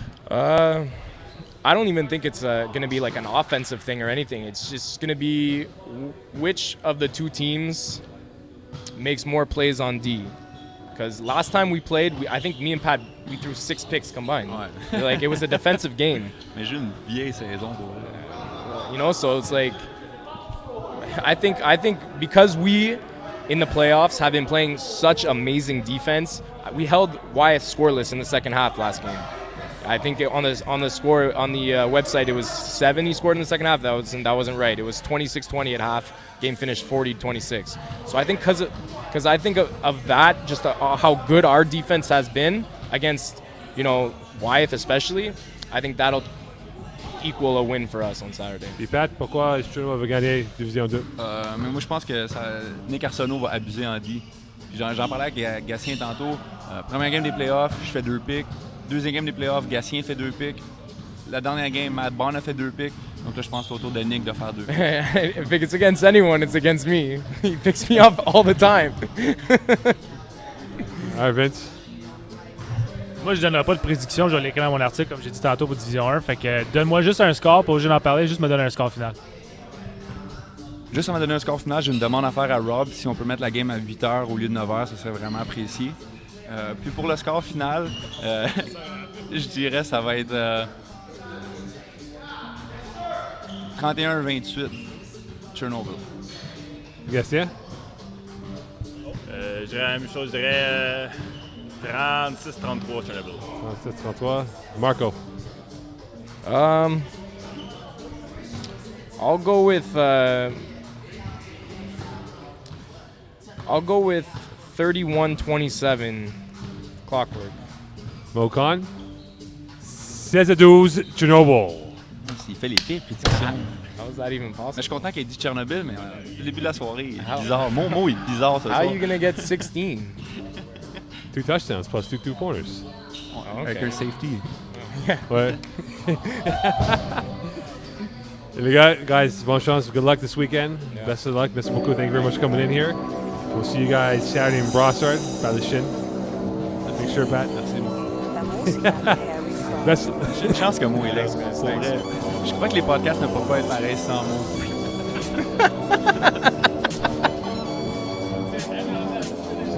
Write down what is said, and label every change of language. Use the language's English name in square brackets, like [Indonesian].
[English] I don't even think it's going to be like an offensive thing or anything. It's just going to be which of the 2 teams makes more plays on D. Because last time we played, I think me and Pat, we threw 6 picks combined. [French] Ouais. [English] Like it was a defensive game. [French] Mais j'ai une vieille saison pour [English] So it's like I think because we in the playoffs have been playing such amazing defense, we held Wyeth scoreless in the second half last game. I think on the score on the website it was 7 he scored in the second half. That wasn't right. It was 26-20 at half. Game finished 40-26. So I think because I think of that, just how good our defense has been against Wyeth especially. I think that'll equal a win for us on Saturday. [French] Puis Pat, pourquoi Chino va gagner Division 2? Mais moi je pense que Nick Arsenault va abuser en D. Puis j'en parlais avec Gatien tantôt. Première game des playoffs, je fais 2 picks. Deuxième game des playoffs, Gatien fait 2 picks. La dernière game, Matt Barnes a fait 2 picks. Donc là, je pense que c'est au tour de Nick de faire 2 picks. [English] If it's against anyone, it's against me. He picks me up all the time. All right, Vince. [French] Moi, je donnerai pas de prédiction. Je vais l'écrire dans mon article, comme j'ai dit tantôt pour Division 1. Fait que donne-moi juste un score, pas obligé d'en parler, juste me donner un score final. Juste avant de donner un score final, j'ai une demande à faire à Rob. Si on peut mettre la game à 8h au lieu de 9h, ça serait vraiment apprécié. Puis pour le score final, je dirais ça va être 31-28 Chernobyl. Gatien? Je dirais la même chose, je dirais 36-33 Chernobyl. 36-33. Marco? [English] I'll go with 31-27 Clockwork. Mokan? 16-12 Chernobyl. [French] Il fait les pires prédictions. [English] How is that even [French] Mais [English] possible? [French] je suis content qu'il ait dit Tchernobyl, mais le début de la soirée, il est [English] How? [French] bizarre. Mon mot est bizarre ce soir. [English] are you gonna get 16? 2 touchdowns plus 2 two-pointers. [French] Avec un safety. Ouais. Les gars, [English] guys, [French] bonne chance. [English] Good luck this weekend. Yeah. Best of luck. [French] Merci beaucoup. [English] Thank you very much for coming in here. We'll see you guys Saturday in Brossard by the Shin. Make sure, Pat. [French] Merci. [Spanish] La musica de Harry Fry. [English] Best. [French] J'ai une chance que Mo est là. [English] Thanks, [French] Pour [English] thanks. [French] vrai. Je crois que les podcasts ne peuvent pas être pareils sans Mo.